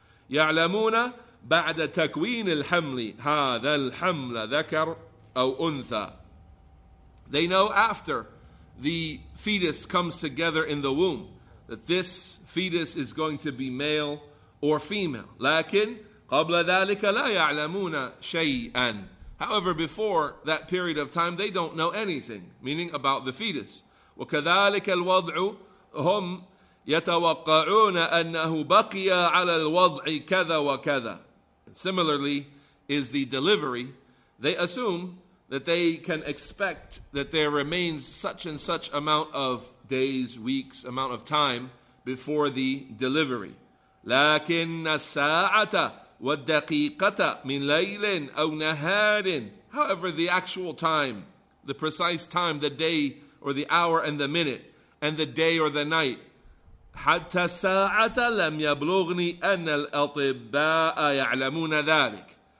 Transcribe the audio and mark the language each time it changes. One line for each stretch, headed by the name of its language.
Arabic: يعلمون بعد تكوين الحمل هذا الحمل ذكر أو أنثى,
English: they know after the fetus comes together in the womb that this fetus is going to be male or female.
Arabic: لكن قبل ذلك لا يعلمون شيئا,
English: however before that period of time they don't know anything, meaning about the fetus.
Arabic: وكذلك الوضع هم يتوقعون أنه بقي على الوضع كذا وكذا.
English: Similarly is the delivery. They assume that they can expect that there remains such and such amount of days, weeks, amount of time before the delivery.
Arabic: لكن الساعة والدقيقة من ليل أو نهار,
English: however the actual time, the precise time, the day or the hour and the minute, and the day or the night,
Arabic: حتى الساعة لم يبلغني أن الأطباء يعلمون ذلك.